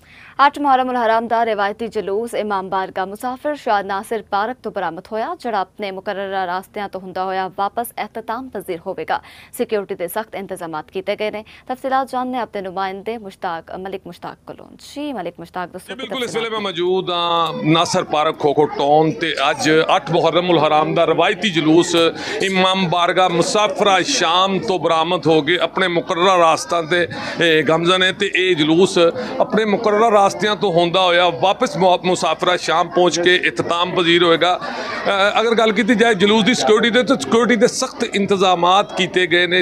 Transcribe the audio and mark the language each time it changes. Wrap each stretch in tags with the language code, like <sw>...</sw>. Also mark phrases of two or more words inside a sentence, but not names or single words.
<pa>8 ਮੁਹर्रम उल हराम ਦਾ रिवायती ਜਲੂਸ इमाम बारगाह मुसाफिर शाह नासिर पार्क ਤੋਂ बरामद ਹੋਇਆ ਜਿਹੜਾ ਆਪਣੇ ਮੁਕਰਰਾ ਰਾਸਤਿਆਂ ਤੋਂ ਹੁੰਦਾ ਹੋਇਆ ਵਾਪਸ ਇਖਤਤਾਮ ਪਜ਼ੀਰ ਹੋਵੇਗਾ। ਸਿਕਿਉਰਿਟੀ ਦੇ ਸਖਤ ਇੰਤਜ਼ਾਮਾਤ ਕੀਤੇ ਗਏ ਨੇ। ਤਫਸੀਲਾਤ ਜਾਣਨੇ ਆਪਣੇ ਨੁਮਾਇੰਦੇ ਮਲਿਕ ਮੁਸ਼ਤਾਕ ਕੋਲੋਂ। ਜੀ ਮਲਿਕ ਮੁਸ਼ਤਾਕ ਦੱਸੋ। ਬਿਲਕੁਲ ਇਸ ਵੇਲੇ ਮੈਂ ਮੌਜੂਦ ਹਾਂ ਨਾਸਰ ਪਾਰਕ ਖੋਖੋ ਟਾਊਨ ਤੇ ਅੱਜ 8 ਮੁਹर्रम उल हराम ਦਾ ਰਿਵਾਇਤੀ ਜਲੂਸ इमाम बारगाह मुसाफिर शाम ਤੋਂ ਬਰਾਮਦ ਹੋ ਕੇ ਆਪਣੇ ਮੁਕਰਰਾ ਰਾਸਤਿਆਂ ਤੇ ਗਮਜ਼ਨ ਹੈ ਤੇ ਇਹ ਜਲੂਸ ਆਪਣੇ ਮੁਕਰਰਾ ਰਾਸਤਿਆਂ ਤੋਂ ਹੁੰਦਾ ਹੋਇਆ ਵਾਪਸ ਮੁਸਾਫਿਰ ਸ਼ਾਮ ਪਹੁੰਚ ਕੇ ਇਖਤਤਾਮ ਪਜ਼ੀਰ ਹੋਏਗਾ। ਅਗਰ ਗੱਲ ਕੀਤੀ ਜਾਏ ਜਲੂਸ ਦੀ ਸਿਕਿਉਰਿਟੀ ਦੇ ਤਾਂ ਸਿਕਿਉਰਿਟੀ ਦੇ ਸਖਤ ਇੰਤਜ਼ਾਮਾਤ ਕੀਤੇ ਗਏ ਨੇ।</pa>